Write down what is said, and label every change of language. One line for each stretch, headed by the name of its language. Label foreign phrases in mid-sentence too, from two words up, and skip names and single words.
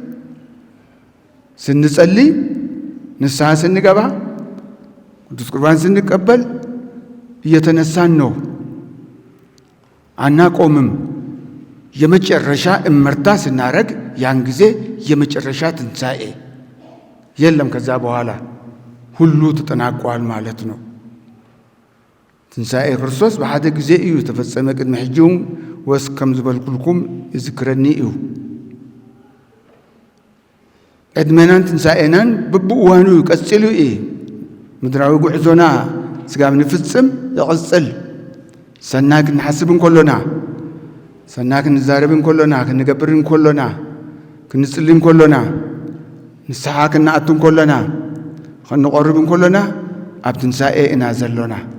Amharic: ስንጸልይ ንስሐ ስንገባ ቅዱስ ቁርባን ስንቀበል እየተነሳን ነው አናቆምም የመጨረሻ እመርታ ስናረግ ያን ጊዜ የመጨረሻ ትንሣኤ የለም ከዛ በኋላ ሁሉ ተጠናቋል ማለት ነው
Tigrinya: ትንሣኤ ክርስቶስ በሓደ ጊዜ እዩ ተፈጸመ ቅድመ ሕጂውን ወስ ከም ዝበልኩልኩም ይዝክረኒ እዩ ዕድመናን ትንሣኤናን በብእዋኑ ይቀጽሉ ምድራዊ ጉዕዞና ስጋብ ንፍጽም ይቕጽል ሰናይ ክንሓስብ እንከሎና ሰናይ ክንዛረብ እንከሎና ክንገብር እንከሎና ክንጽሊ እንከሎና ንስሓ ክንኣቱ እንከሎና ክንቆርብ እንከሎና ኣብ ትንሣኤ ኢና ዘሎና